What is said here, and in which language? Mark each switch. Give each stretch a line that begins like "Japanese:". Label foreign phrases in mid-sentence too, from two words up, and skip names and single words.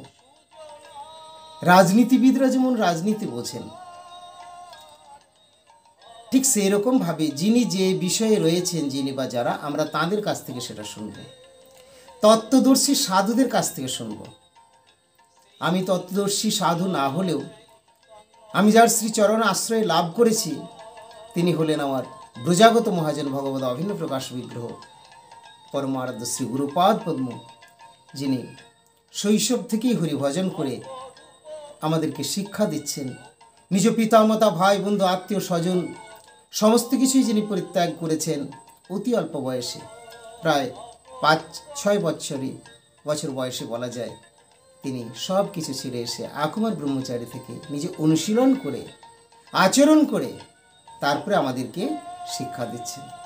Bangla: রাজনীতিবিদরা যেমন রাজনীতি বোঝেন ঠিক সেই রকমভাবে যিনি যে বিষয়ে রয়েছেন যিনি বা যারা আমরা তাদের কাছ থেকে সেটা শুনব, তত্ত্বদর্শী সাধুদের কাছ থেকে শুনব। আমি তত্ত্বদর্শী সাধু না হলেও আমি যার শ্রীচরণ আশ্রয় লাভ করেছি তিনি হলেন আমার ব্রজাগত মহাজন ভগবত অভিন্ন প্রকাশ বিগ্রহ পরমারাধ্য শ্রী গুরুপাদ পদ্ম যিনি শৈশব থেকেই হরিভজন করে আমাদেরকে শিক্ষা দিচ্ছেন, নিজ পিতামাতা ভাই বন্ধু আত্মীয় স্বজন সমস্ত কিছুই যিনি পরিত্যাগ করেছেন অতি অল্প বয়সে, প্রায় 5-6 বছর বয়সে বলা যায়, তিনি সব কিছু ছেড়ে এসে আকুমার ব্রহ্মচারী থেকে নিজে অনুশীলন করে আচরণ করে তারপরে আমাদেরকে শিক্ষা দিচ্ছেন।